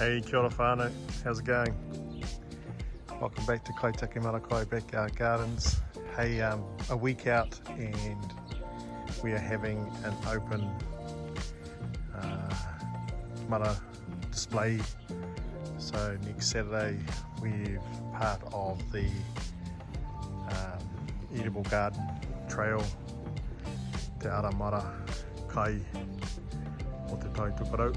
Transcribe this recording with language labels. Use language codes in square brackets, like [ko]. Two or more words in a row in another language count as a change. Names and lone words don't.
[mi] Kia ora whānau, [en] how's it going? Welcome back to Kaitaki Marakai Backyard Gardens. Hey, a week out and we are having an open mara display. So next Saturday we're part of the Eatable Garden Trail Te Ara Mara Kai o Te Tai Tuparau.